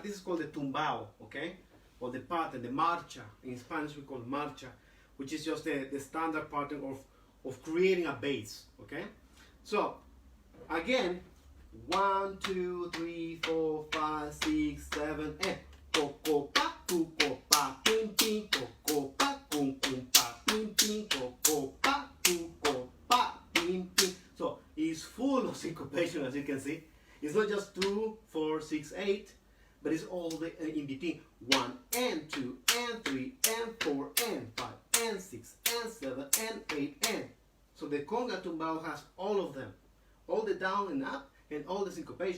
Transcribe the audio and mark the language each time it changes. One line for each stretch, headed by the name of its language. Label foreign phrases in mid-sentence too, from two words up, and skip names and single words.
English: This is called the tumbao, okay, or the pattern, the marcha. In Spanish we call marcha, which is just the standard pattern of creating a bass. Okay, so again, 1, 2, 3, 4, 5, 6, 7, and coco pa cuco pa pim pim coco pa cum cum pa pim pim coco pa cuco pa pim pim. So it's full of syncopation, as you can see. It's not just 2, 4, 6, 8, but it's all the in between. 1 and 2 and 3 and 4 and 5 and 6 and 7 and 8 and. So the conga tumbao has all of them, all the down and up and all the syncopation.